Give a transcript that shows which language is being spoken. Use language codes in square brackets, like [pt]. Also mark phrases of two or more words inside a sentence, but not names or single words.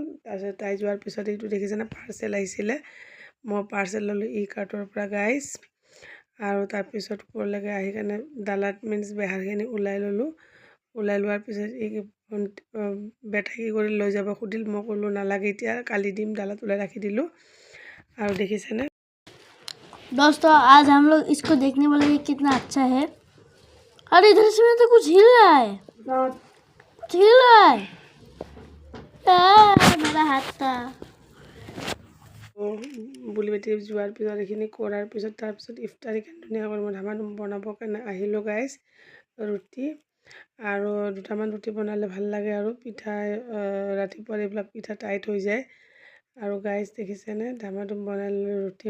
[as] তাৰপিছত তাই যোৱাৰ পিছত এইটো দেখিছেনে পাৰ্চেল আহিছিলে, মই পাৰ্চেল ল'লোঁ ই-কাৰ্টৰ পৰা গাইজ। আৰু তাৰপিছত ওপৰলৈকে আহি কেনে ডালাত মিন্স বেহাৰখিনি ওলাই ল'লোঁ। ওলাই লোৱাৰ পিছত বেটাই কি কৰি লৈ যাব সুধিল, মই ক'লোঁ নালাগে, এতিয়া কালি দিম, ডালাত ওলাই ৰাখি দিলোঁ। আৰু দেখিছেনে [hi] दोस्तों, आज हम लोग इसको देखने वाले हैं, कितना अच्छा है। अरे इधर से तो कुछ हिल रहा है, मेरा हाथ था। [as] বুলি বেটি যোৱাৰ পিছত এইখিনি কৰাৰ পিছত তাৰপিছত ইফতাৰী ধুনীয়াকৈ মই ধামাধুম বনাবৰ কাৰণে আহিলোঁ গাইজ। ৰুটি আৰু দুটামান ৰুটি বনালে ভাল লাগে, আৰু পিঠা ৰাতিপুৱা এইবিলাক পিঠা টাইট হৈ যায়। আৰু গাইজ দেখিছেনে ধামাধুম বনালোঁ ৰুটি।